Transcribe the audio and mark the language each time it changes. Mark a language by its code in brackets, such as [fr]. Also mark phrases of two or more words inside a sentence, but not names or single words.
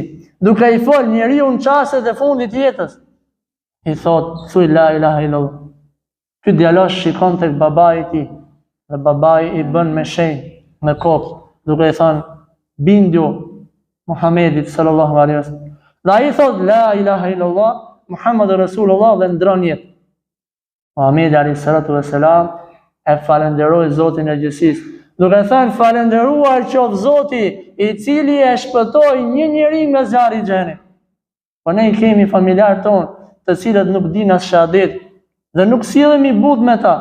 [sq] Duke i fol njeriu në çastet e fundit të jetës, i thot, thuj [ar] لا إله إلا الله. [sq] Ky djalosh shikon tek babai i tij dhe babai i bën me shenjë, me kokë, duke i thënë bindju Muhamedit [ar] صلى الله عليه وسلم. [sq] Dhe ai thot [ar] لا إله إلا الله محمد رسول الله [sq] dhe ndron jetë. Muhamedi [ar] عليه الصلاة والسلام [sq] e falenderoi Zotin e gjithësisë, duke thënë falenderuar qoftë Zoti i cili e shpëtoi një njeri nga zjarri i xhenit. Po ne kemi familjar ton të cilët nuk dinë as shahadet dhe nuk sillemi but me ta.